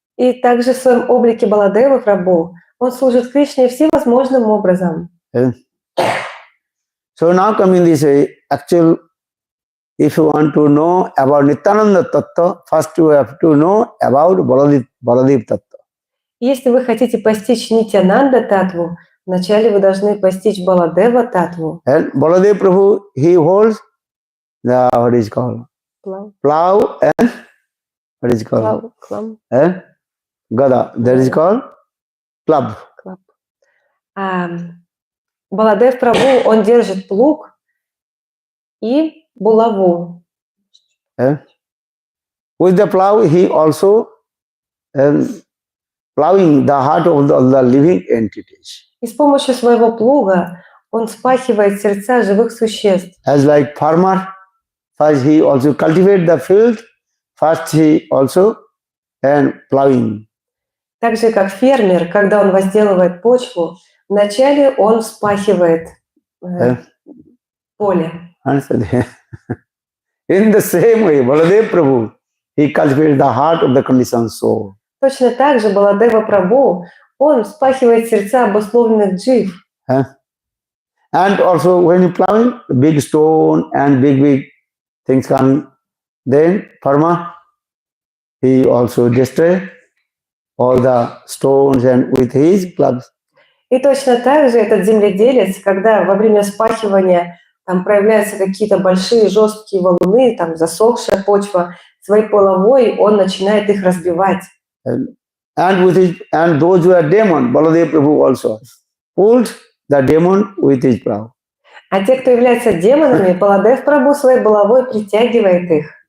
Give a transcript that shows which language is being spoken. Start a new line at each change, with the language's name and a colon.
Russian: И также в своем облике Баладевы Прабху он служит Кришне всевозможным образом.
English: So now coming this way, actual, if you want to know about Nityananda Tattva, first you have to know about Balladeva Tattva.
Russian: Если вы хотите постичь Нитьянанда Татву, вначале вы должны постичь Баладева Татву.
English: And Balladeva Prabhu, he holds the, what is called? Plow and, what is called? And Gada, that is called club.
Russian: Баладев Прабху, он держит плуг и булаву.
English: With the plow, he also plowing the heart of the living entities.
Russian: И с помощью своего плуга он спахивает сердца живых существ.
English: As like farmer, first he also cultivate the field, first he also plowing.
Russian: Так же, как фермер, когда он возделывает почву, вначале он спахивает поле.
English: In the same way, Balladeva Prabhu, he cultivates the heart of the conditioned soul.
Russian: Точно так же Баладева Прабху, он спахивает сердца обусловленных джив.
English: And also when you plowing, big stone and big things come, then farmer, he also destroy all the stones and with his clubs.
Russian: И точно так же этот земледелец, когда во время спахивания там проявляются какие-то большие жесткие валуны, там засохшая почва, своей булавой он начинает их разбивать.
English: And those who are demon, Balladeva Prabhu also pulled the demon with his plow.
Russian: А те, кто являются демонами, Баладев Прабху своей булавой притягивает их.